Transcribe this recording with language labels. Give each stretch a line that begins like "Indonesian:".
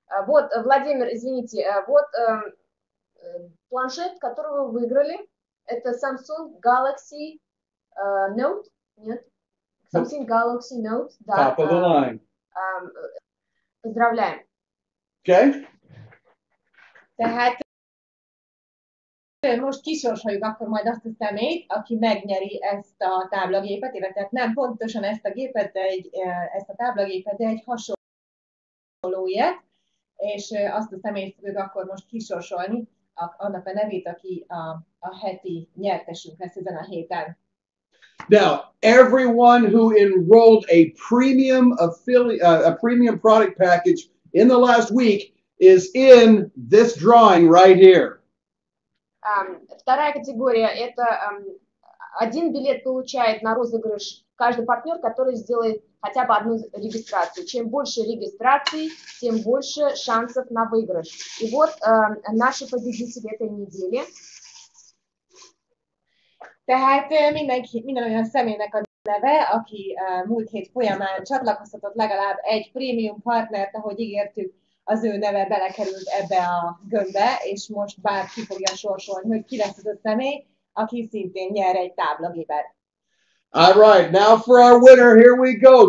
Russian: Вот, Владимир, извините, вот планшет, который вы выиграли. Это Samsung Galaxy Note. Нет? Samsung Galaxy Note. Да.
English: Top of the line.
Russian: Поздравляем.
English: Okay.
Hungarian: Tehát most kisorsoljuk akkor majd azt a személyt, aki megnyeri ezt a táblagépet, illetve nem pontosan ezt a gépet, de ezt a táblagépet, de egy hasonló ilyet, és azt a személyt fogjuk akkor most kisorsolni, annak a nevét, aki a heti nyertesünk lesz ezen a héten.
English: Now, everyone who enrolled a premium product package in the last week is in this drawing right here.
Russian: Вторая категория – это один билет получает на розыгрыш каждый партнер, который сделает хотя бы одну регистрацию. Чем больше регистраций, тем больше шансов на выигрыш. И вот наши победители этой недели.
Hungarian: Tehát minden olyan személynek a neve, aki múlt hét folyamán csatlakoztatott legalább egy prémium partnert, ahogy ígértük, az ő neve belekerült ebbe a gömbbe, és most bárki fogja sorsolni, hogy ki lesz az a személy, aki szintén nyer egy táblagépet.
English: All right, now for our winner, here we go.